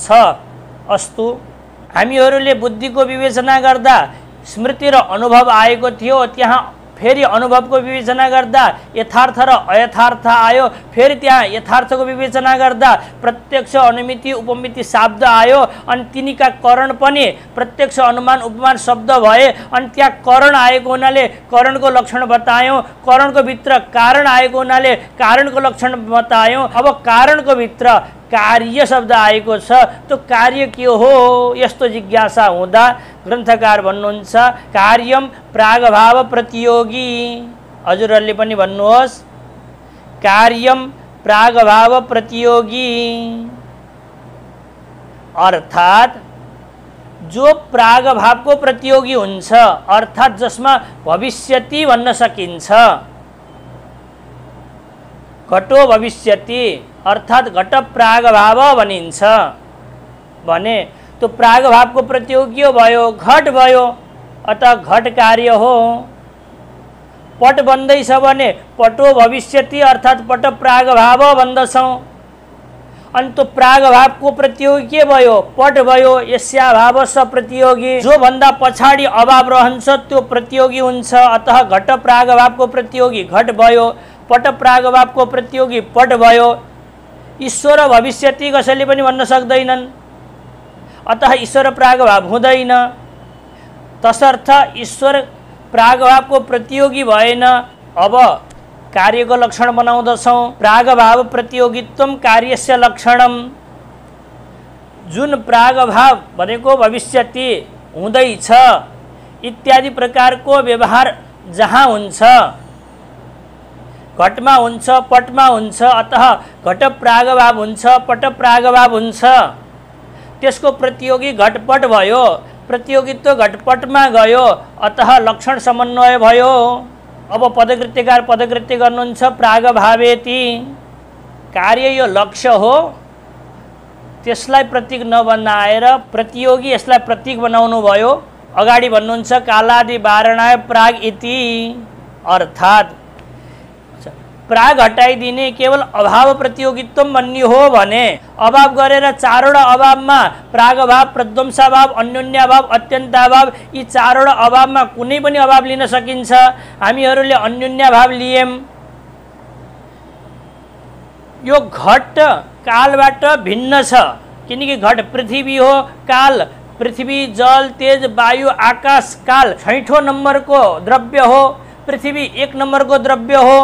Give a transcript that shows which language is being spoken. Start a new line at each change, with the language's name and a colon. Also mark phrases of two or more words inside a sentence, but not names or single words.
Nepali: अस्तु, हामीहरूले बुद्धिको विवेचना गर्दा स्मृति र अनुभव आएको थियो, त्यहाँ फेरि अनुभवको विवेचना गर्दा यथार्थ र अयथार्थ आयो, फेरि त्यहाँ यथार्थको विवेचना गर्दा प्रत्यक्ष अनुमिति उपमिति शब्द आयो, अनि तिनीका करण पनि प्रत्यक्ष अनुमान उपमान शब्द भए, अनि त्यहाँ करण आएको हुनाले करणको लक्षण बतायौँ, करणको भित्र कारण आएको हुनाले कारणको लक्षण बतायौँ। अब कारणको भित्र कार्य शब्द आएको छ, त्यो कार्य के हो यस्तो जिज्ञासा हुँदा ग्रन्थकार भन्नुहुन्छ
Sanskrit: कार्यम प्रागभाव प्रतियोगी।
Nepali: हजुरहरूले पनि भन्नुहोस्
Sanskrit: कार्यम प्रागभाव प्रतियोगी,
Nepali: अर्थात् जो प्रागभावको प्रतियोगी हुन्छ, अर्थात् जसमा भविष्यति भन्न सकिन्छ।
Sanskrit: घटो भविष्यति
Nepali: अर्थात् घट प्रागभाव भनिन्छ भने त्यो प्रागभावको प्रतियोगी भयो, घट भयो, अतः घट कार्य हो। पट बन्दैछ भने
Sanskrit: पटो भविष्यति
Nepali: अर्थात् पट प्रागभाव भन्दछौँ। अनि त्यो प्रागभावको प्रतियोगी के भयो? पट भयो।
Sanskrit: यस्याभाव स प्रतियोगी,
Nepali: जो भन्दा पछाडि अभाव रहन्छ त्यो प्रतियोगी हुन्छ। अतः घट प्रागभावको प्रतियोगी घट भयो, पट प्रागभावको प्रतियोगी पट भयो। ईश्वर भविष्यति कसैले पनि भन्न सक्दैनन्, अतः ईश्वर प्रागभाव हुँदैन। तसर्थ ईश्वर प्रागभावको प्रतियोगी भएन। अब कार्यको लक्षण बनाउँदछौँ।
Sanskrit: प्रागभाव प्रतियोगित्वम कार्यस्य लक्षणम।
Nepali: जुन प्रागभाव भनेको भविष्यति हुँदैछ इत्यादि प्रकारको व्यवहार जहाँ हुन्छ, घटमा हुन्छ, पटमा हुन्छ, अतः घट प्रागभाव हुन्छ, पट प्रागभाव हुन्छ। त्यसको प्रतियोगी घटपट भयो, प्रतियोगित्व घटपटमा गयो, अतः लक्षण समन्वय भयो। अब पदकृत्यकार पदकृत्य गर्नुहुन्छ प्रागभावेति। कार्य यो लक्ष्य हो, त्यसलाई प्रतीक नबनाएर प्रतियोगी यसलाई प्रतीक बनाउनु भयो। अगाडि भन्नुहुन्छ
Sanskrit: कालादि वारणाय प्राग इति,
Nepali: अर्थात् प्राग हटाइदिने केवल अभाव प्रतियोगित्व भन्ने हो भने अभाव गरेर चारवटा अभावमा प्रागभाव, प्रध्वंसाभाव, अन्योन्याभाव, अत्यन्ताभाव यी चारवटा अभावमा कुनै पनि अभाव लिन सकिन्छ। हामीहरूले अन्योन्याभाव लियौँ। यो घट कालबाट भिन्न छ, किनकि घट पृथ्वी हो, काल पृथ्वी, जल, तेज, वायु, आकाश, काल 6ठो नम्बरको द्रव्य हो, पृथ्वी 1 नम्बरको द्रव्य हो।